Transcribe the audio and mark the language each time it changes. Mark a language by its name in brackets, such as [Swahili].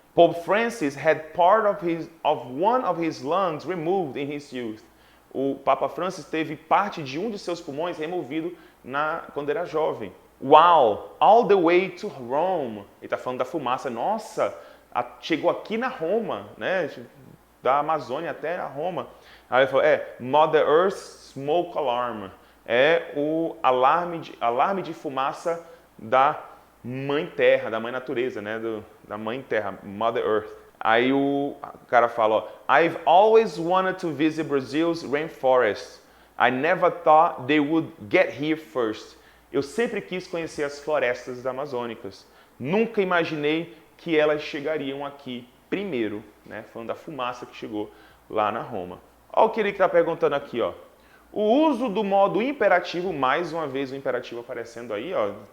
[English] Pope Francis had part of one of his lungs removed in his youth. [Portuguese] O Papa Francis teve parte de um de seus pulmões removido quando era jovem. [English] Wow, all the way to Rome. [Portuguese] Ele está falando da fumaça. Nossa, chegou aqui na Roma, né? Da Amazônia até a Roma. Aí ele falou, [English] Mother Earth Smoke Alarm. [Portuguese] É o alarme de fumaça da Mãe Terra, da Mãe Natureza, né? Da Mãe Terra, Mother Earth. Aí o cara fala, ó, [English] I've always wanted to visit Brazil's rainforest. I never thought they would get here first. [Portuguese] Eu sempre quis conhecer as florestas amazônicas. Nunca imaginei que elas chegariam aqui primeiro, né? Falando da fumaça que chegou lá na Roma. Olha o que ele está perguntando aqui, ó. O uso do modo imperativo, mais uma vez o imperativo aparecendo aí, ó.